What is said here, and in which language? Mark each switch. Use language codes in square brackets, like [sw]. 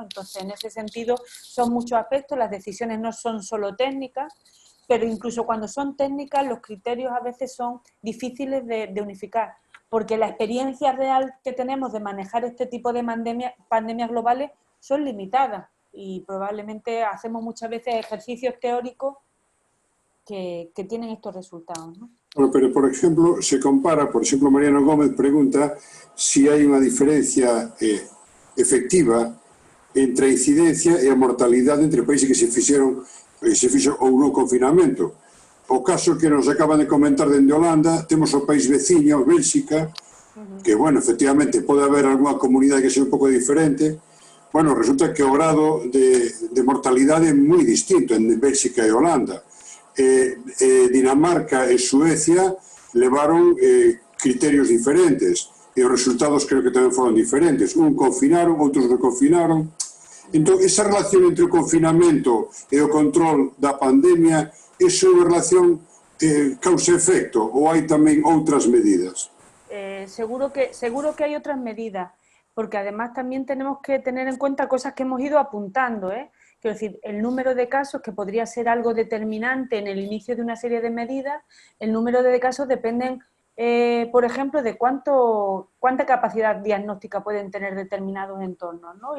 [es] Entonces, en ese sentido, son muchos aspectos, las decisiones no son solo técnicas, pero incluso cuando son técnicas, los criterios a veces son difíciles de unificar, porque la experiencia real que tenemos de manejar este tipo de pandemias globales son limitadas y probablemente hacemos muchas veces ejercicios teóricos que tienen estos resultados, ¿no? [gl] Bueno, [es] pero, por ejemplo, se compara, [gl] por exemplo, Mariano Gómez pregunta si hai unha diferencia efectiva entre a incidencia e a mortalidade entre países que se fixo ou non confinamento. O caso que nos acaban de comentar dende Holanda, temos o país veciño, Bélxica, que, bueno, efectivamente, pode haber algunha comunidade que sea un pouco diferente. Bueno, resulta que o grado de mortalidade é moi distinto en Bélxica e Holanda. Dinamarca e Suecia levaron criterios diferentes e os resultados creo que tamén foron diferentes. Un confinaron, outros non confinaron. Entón, esa relación entre o confinamento e o control da pandemia, é unha relación causa-efecto ou hai tamén outras medidas? [es] seguro que hay otras medidas, porque además también tenemos que tener en cuenta cosas que hemos ido apuntando, Quiero decir, el número de casos, que podría ser algo determinante en el inicio de una serie de medidas, el número de casos dependen, por ejemplo, de cuánta capacidad diagnóstica pueden tener determinados entornos, ¿no?